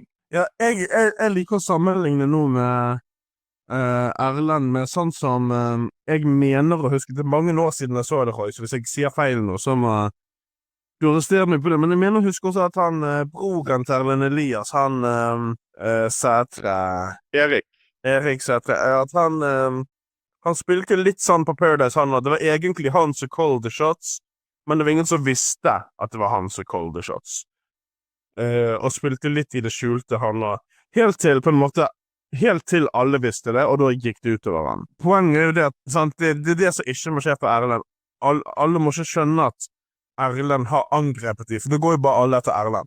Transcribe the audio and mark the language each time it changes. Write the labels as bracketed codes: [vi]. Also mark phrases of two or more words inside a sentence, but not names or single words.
[no] Ja, jeg liker å sammenligne noe med Erlend med sånn som jeg mener å huske, det er mange år siden jeg så det, Roy, så hvis jeg sier feil nå, så må du arresterer meg på det, men jeg mener å huske også at han, broren til Erlend Elias, han Sætre... Erik Sætre, at han spilte litt sånn på Paradise, det var egentlig han som [en] called the shots, [no] men det var ingen som visste at det var han som [en] called the shots. [no] Og spilte litt i det skjulte han, helt til på en måte, helt til alle visste det, og da gikk det utover han. Poenget er jo det at, sant, det er det som ikke må skje for Erlend. Alle må ikke skjønne at Erlend har angrepet dem, for det går jo bare alle etter Erlend.